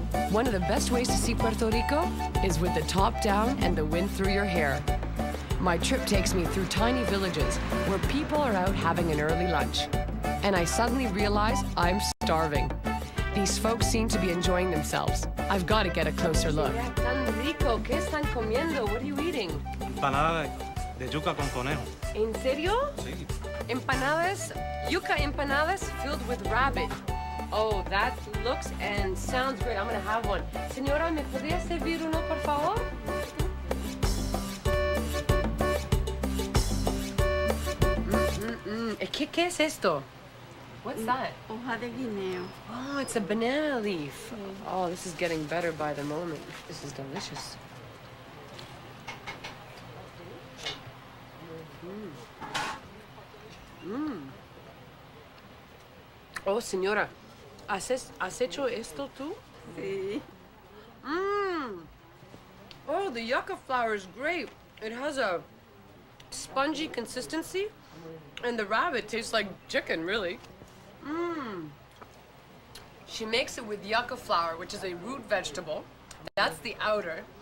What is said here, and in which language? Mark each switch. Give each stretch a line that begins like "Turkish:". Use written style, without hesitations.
English: One of the best ways to see Puerto Rico is with the top down and the wind through your hair. My trip takes me through tiny villages where people are out having an early lunch. And I suddenly realize I'm starving. These folks seem to be enjoying themselves. I've got to get a closer look.
Spanish: Tan rico, ¿qué están comiendo?
English: What are you eating?
Spanish: Empanada de yuca con conejo. ¿En serio? Sí.
English: Empanadas, yuca empanadas filled with rabbit. Oh, that looks and sounds great. I'm gonna have one.
Spanish: Señora, ¿me podría servir uno, por favor? ¿Qué es esto?
English: What's that?
Spanish: Hoja de guineo.
English: Oh, it's a banana leaf. Oh, this is getting better by the moment. This is delicious.
Spanish: Oh, señora, ¿has hecho esto tú? Sí.
English: Oh, the yucca flour is great. It has a spongy consistency, and the rabbit tastes like chicken, really. She makes it with yucca flour, which is a root vegetable. That's the outer.